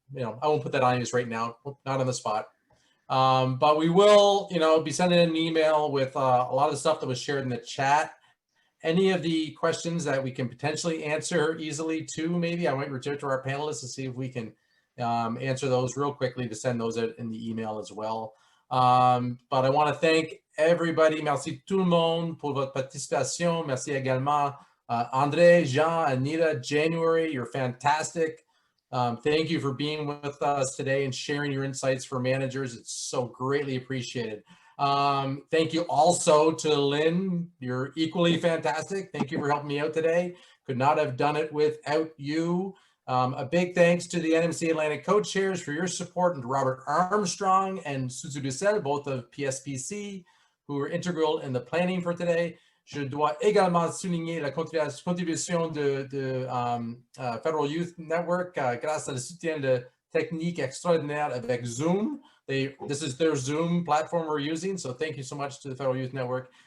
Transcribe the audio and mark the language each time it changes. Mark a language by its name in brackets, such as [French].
[English] I won't put that on you right now, not on the spot. But we will, be sending an email with a lot of the stuff that was shared in the chat. Any of the questions that we can potentially answer easily too, maybe I might reach out to our panelists to see if we can answer those real quickly, to send those out in the email as well. But I want to thank everybody. [French] Merci tout le monde pour votre participation. Merci également André, Jean, Anita, January. [English] You're fantastic. Thank you for being with us today and sharing your insights for managers. It's so greatly appreciated. Thank you also to Lynn. You're equally fantastic. Thank you for helping me out today. Could not have done it without you. A big thanks to the NMC Atlantic co-chairs for your support, and to Robert Armstrong and Suzu Dussel, both of PSPC, who were integral in the planning for today. [French] Je dois également souligner la contribution de Federal Youth Network grâce à le soutien de technique extraordinaire avec Zoom. [English] This is their Zoom platform we're using, so thank you so much to the Federal Youth Network.